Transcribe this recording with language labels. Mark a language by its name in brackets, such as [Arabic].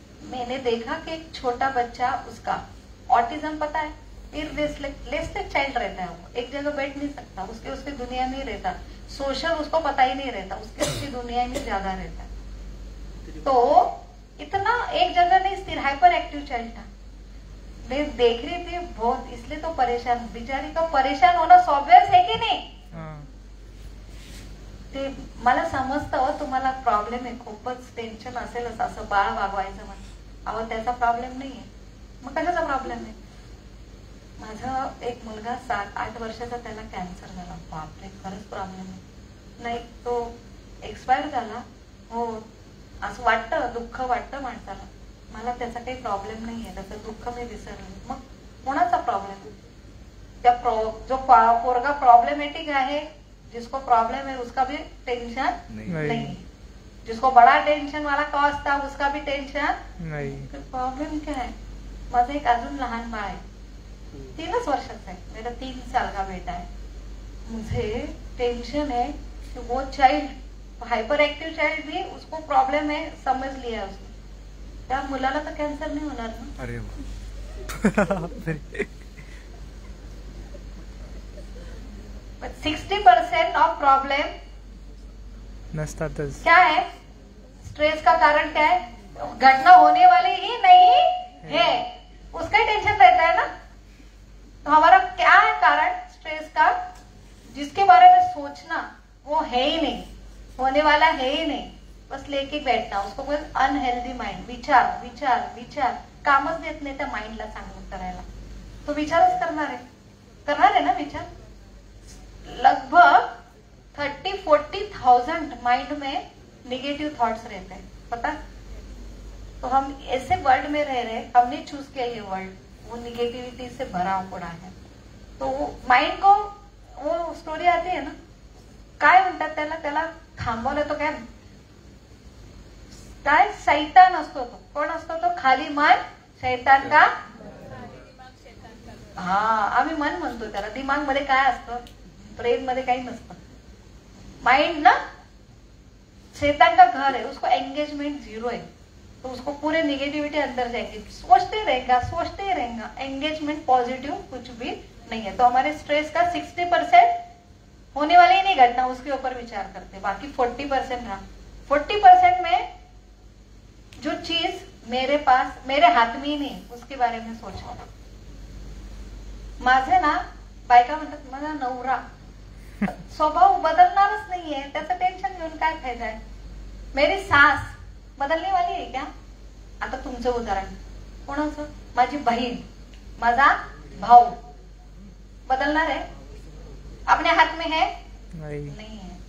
[Hindi] मैंने देखा कि एक छोटा बच्चा, उसका ऑटिज्म पता है, इररेस्लेस चाइल्ड रहता है, वो एक जगह बैठ नहीं सकता, उसके दुनिया में रहता, सोशल उसको पता ही नहीं रहता, उसकी दुनिया में ज्यादा रहता है। तो इतना एक जगह नहीं स्थिर, हाइपर एक्टिव चाइल्ड था। मैं देख रही थी बहुत, इसलिए तो परेशान, बिचारी का परेशान होना स्वाभाविक है [Marathi] की नाही? ते मला समजतं, तुम्हाला प्रॉब्लेम आहे, खूपच टेन्शन असेलच, असं बाळ वागवायचं म्हणून। अहो त्याचा प्रॉब्लेम नाहीये, मग कशाचा प्रॉब्लेम आहे? माझा एक मुलगा 7-8 वर्षाचा, त्याला कॅन्सर झाला। बापरे, खरंच प्रॉब्लेम आहे। नाही तो एक्सपायर झाला, हो असं वाटतं, दुःख वाटतं माणसाला। मला त्याचा काही प्रॉब्लेम नाहीये, त्याचं दुःख मी विसरले। मग कोणाचा प्रॉब्लेम? त्या जो पोरगा प्रॉब्लेमेटिक आहे, [Hindi] जिसको प्रॉब्लम है, उसका भी टेंशन नहीं। जिसको बड़ा टेंशन वाला कॉज था, उसका भी टेंशन नहीं। प्रॉब्लम क्या है? [Marathi] माझं एक अजून लहान बाळ आहे, 3च वर्षाचा है, [Hindi] मेरा 3 साल का बेटा है। मुझे टेंशन है कि वो चाइल्ड, हाइपर एक्टिव चाइल्ड भी, उसको प्रॉब्लम है, समझ लिया उसने, [Marathi] त्या मुलाला तर कॅन्सर नाही होणार ना? अरे [English] But 60% of problem [Marathi] नसतातच। [Hindi] क्या है? स्ट्रेस का कारण क्या है? घटना होने वाली ही नहीं है, उसका ही टेंशन रहता है ना। तो हमारा क्या है कारण स्ट्रेस का? जिसके बारे में सोचना वो है ही नहीं, होने वाला है ही नहीं, बस लेके बैठना, उसको बोल अनहेल्दी माइंड. [Marathi] विचार विचार विचार, कामच देत नाही त्या माइंडला चांगलं करायला. तो विचारच करणार आहे ना विचार. [Hindi] लगभग 30-40,000 माइंड में निगेटिव थॉट्स रहते हैं, पता. तो हम ऐसे वर्ल्ड में रह रहे, हमने चूज किया ये वर्ल्ड, वो निगेटिविटी से भरा पड़ा है. तो माइंड को वो स्टोरी आती है ना, [Marathi] काय म्हणतात त्याला थांबवलं तो काय शैतान असतो. तो कोण असतो? [Hindi] तो खाली मन शैतान का. [Marathi] हा, आम्ही मन म्हणतो त्याला. दिमाग मध्ये काय असतं? ब्रेन मध्ये काही नसतं. [Hindi] माइंड ना शैतान का घर है, उसको एंगेजमेंट 0 है. तो उसको पूरे निगेटिविटी अंदर जाएगी, सोचते ही रहेगा. एंगेजमेंट पॉजिटिव कुछ भी नहीं है. तो हमारे स्ट्रेस का 60% होने वाली ही नहीं घटना, उसके ऊपर विचार करते. बाकी 40% रहा. 40% में जो चीज मेरे पास मेरे हात में ही नहीं, उसके बारे में सोचना. [Marathi] माझे ना बायका म्हणतात माझा नवरा स्वभाव बदलणारच नाहीये, त्याचं टेन्शन घेऊन काय फायदा आहे. [Hindi] मेरी सास बदलने वाली [Marathi] आहे क्या? आता तुमचं उदाहरण कोणाचं? माझी बहीण, माझा भाऊ बदलणार [Hindi] है? अपने हाथ में है? नहीं है.